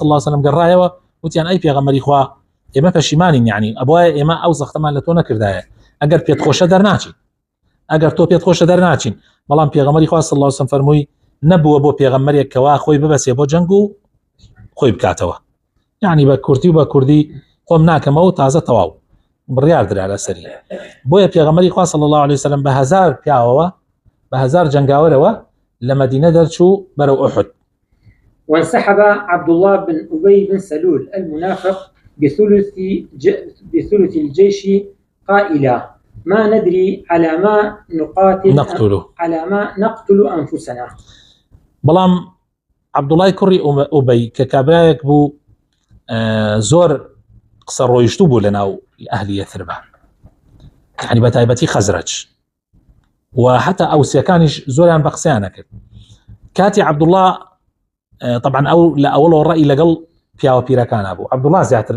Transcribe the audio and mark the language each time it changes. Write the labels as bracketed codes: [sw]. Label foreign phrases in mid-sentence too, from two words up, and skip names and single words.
[ar] الله عليه وسلم [ckb] گەڕایەوە وتیان ئەی پێغەمبەری خوا ئێمە پەشیمانین یعنی ئەبوایە ئێمە ئەو زەختەمان لە تۆ نەکردایە ئەگەر پێت خۆشە دەرناچین ئەگەر تۆ پێت خۆشە دەرناچین بەڵام پێغەمبەری خوا [ar] صلی الله عليه وسلم [ckb] فەرمووی نەبووە بۆ پێغەمبەرێک کەوا خۆی ببەسێ بۆ جەنگ و خۆی بکاتەوە یعنی بە کورتی و بە کوردی خۆم ناکەمەوە و تازە تەواو بڕیار درا لەسەری بۆیە پێغەمبەری خوا [ar] صلی الله عليه وسلم [ckb] بە هەزار پیاوەوە بە هەزار جەنگاوەرەوە لە مەدینە دەرچوو بەرەو ئوحد. [ar] وانسحب عبد الله بن أبي بن سلول المنافق بثلث الجيش قائلا ما ندري على ما نقتل أنفسنا. [ckb] بەڵام عبدوڵای کوڕی ئوبەی کە کابرایەک بوو زۆر قسە ڕۆیشتوو بوو لەناو ئەهلی یەثرب یعنی بە تایبەتی خەزرەج و حتا ئەوسیەکانیش زۆریان بە قسەیان نەکرد کاتی عبدوڵڵا طبعا ئەو لە ئەوڵەوە ڕەئی لەگەڵ پیاوە پیرەکانە بوو عبدوڵڵا زیاتر